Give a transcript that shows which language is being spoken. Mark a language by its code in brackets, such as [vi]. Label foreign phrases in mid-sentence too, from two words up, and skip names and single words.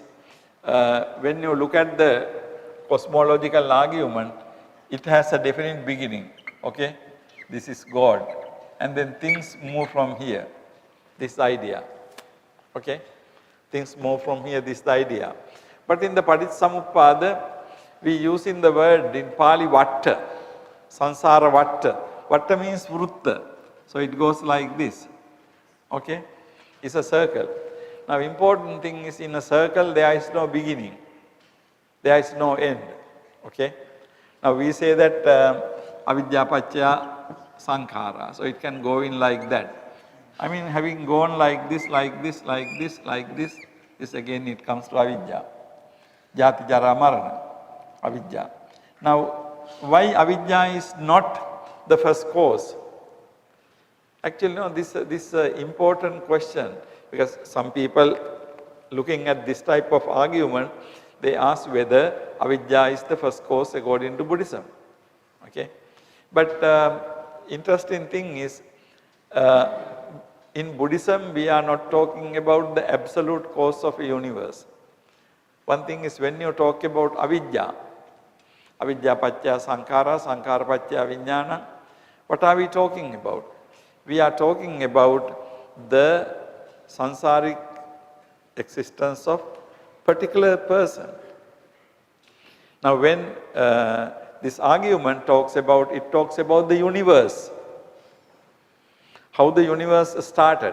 [en] When you look at the cosmological argument, it has a definite beginning. Okay? This is God. And then things move from here. This idea. Okay? Things move from here, this idea. But in the Paticcasamuppada, we use in the word in Pali vatta, [pi] sansara vatta. [en] Vatta means vrutta. So it goes like this. Okay? It's a circle. Now important thing is in a circle there is no beginning. There is no end. Okay? Now we say that [pi] avidya paccaya sankhara. [en] So it can go in like that. I mean having gone like this, like this, like this, like this again it comes to avidya. [pi] Jati jara marana. [en] Avidya. Now why avidya is not the first cause? Actually, no, this important question, because some people looking at this type of argument, they ask whether avidya is the first cause according to Buddhism. Okay? But interesting thing is, in Buddhism, we are not talking about the absolute cause of a universe. One thing is when you talk about avidya, [pi] avidya paccaya sankhara, sankhara paccaya vijnana, [en] what are we talking about? We are talking about the sansaric existence of particular person. Now when this argument talks about the universe, how the universe started.